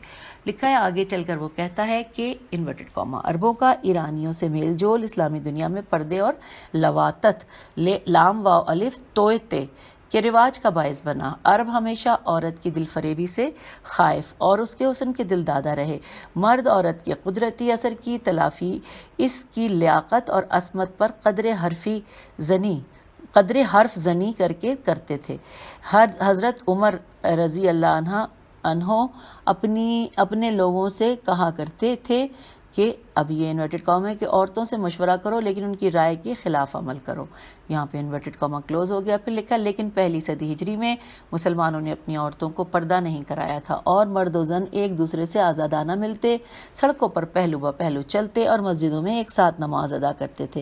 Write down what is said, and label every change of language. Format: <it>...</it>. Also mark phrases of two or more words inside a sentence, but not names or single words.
<ur>لکھا ہے آگے چل کر وہ کہتا ہے کہ</ur> <en>انورٹڈ کاما</en> <ur>عربوں کا ایرانیوں سے میل جول اسلامی دنیا میں پردے اور لواتت لام واو الف توتے کے رواج کا باعث بنا. عرب ہمیشہ عورت کی دل فریبی سے خائف اور اس کے حسن کے دل دادا رہے. مرد عورت کے قدرتی اثر کی تلافی اس کی لیاقت اور عصمت پر قدر حرفی زنی قدر حرف زنی کر کے کرتے تھے۔ حضرت عمر رضی اللہ عنہ اپنے لوگوں سے کہا کرتے تھے کہ اب یہ</ur> <en>انورٹڈ کاما</en> <ur>ہے کہ عورتوں سے مشورہ کرو لیکن ان کی رائے کے خلاف عمل کرو۔ یہاں پہ</ur> <en>انورٹڈ کاما</en> <ur>کلوز ہو گیا۔ پھر لکھا لیکن پہلی صدی ہجری میں مسلمانوں نے اپنی عورتوں کو پردہ نہیں کرایا تھا اور مرد و زن ایک دوسرے سے آزادانہ ملتے، سڑکوں پر پہلو بہ پہلو چلتے اور مسجدوں میں ایک ساتھ نماز ادا کرتے تھے۔</ur>